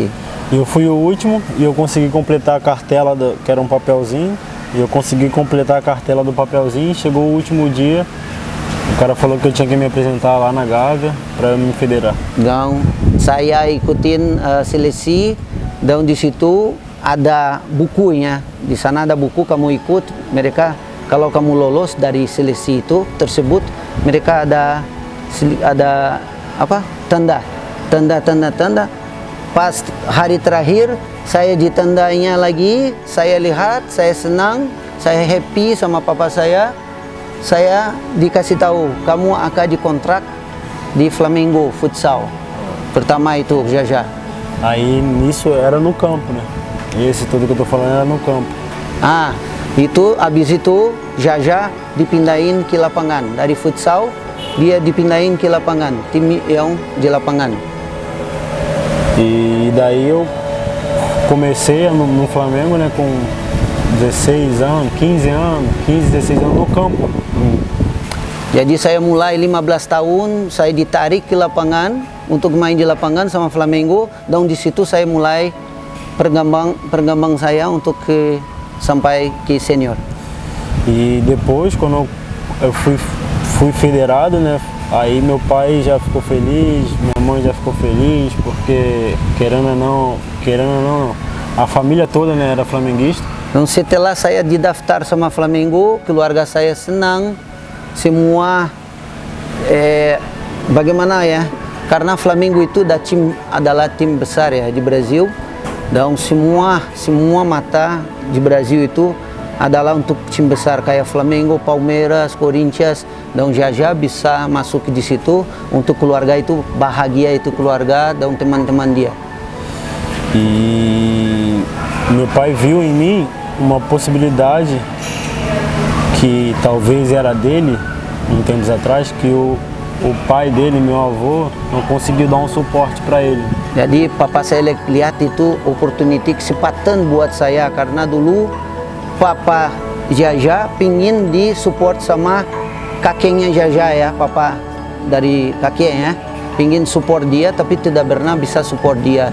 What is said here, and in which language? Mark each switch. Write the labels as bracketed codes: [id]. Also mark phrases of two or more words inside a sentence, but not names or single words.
[pt] Eu fui o último e eu consegui completar a cartela, que era um papelzinho. E eu consegui completar a cartela do papelzinho. Chegou o último dia, o cara falou que eu tinha que me apresentar lá na Gávea para eu me federar. [id] Dan saya ikutin seleksi, dan di situ ada bukunya. Di sana ada buku, kamu ikut. Mereka kalau kamu lolos dari seleksi itu tersebut, mereka ada apa? Tanda. Pas hari terakhir saya ditandanya lagi, saya lihat, saya senang, saya happy sama papa saya. Saya dikasih tahu, kamu akan dikontrak di Flamengo futsal. Pertama itu Jaja. [pt] Aí nisso era no campo, né? Esse tudo que eu tô falando era no campo. [id] Itu abis itu Jaja dipindahin ke lapangan. Dari futsal dia dipindahin ke lapangan, tim yang di lapangan. [pt] E daí eu comecei no Flamengo, né, com 16 anos, 15 anos, 16 anos no campo. [id] Jadi saya mulai 15 tahun, saya ditarik ke lapangan untuk main di lapangan sama Flamengo, dan di situ saya mulai perkembang saya untuk sampai ke senior. [pt] E depois, quando eu fui federado, né, aí meu pai já ficou feliz, minha mãe já ficou feliz, porque querendo ou não, a família toda, né, era flamenguista. [id] Dan setelah saya didaftar sama Flamengo, keluarga saya senang, semua bagaimana ya? Karena Flamengo itu adalah tim besar ya di Brasil, dan semua mata di Brasil itu adalah untuk tim besar kayak Flamengo, Palmeiras, Corinthians, dan Jaja bisa masuk di situ untuk keluarga itu bahagia, itu keluarga dan teman-teman dia. [pt] E meu pai viu em mim uma possibilidade que talvez era dele, uns tempos atrás, que o pai dele, meu avô, não conseguiu dar um suporte para ele. [id] Jadi papa saya lihat itu opportunity kesempatan buat saya, karena dulu papa Jaja pingin disupport sama kakeknya Jaja ya, papa dari kakeknya pingin support dia tapi tidak pernah bisa support dia.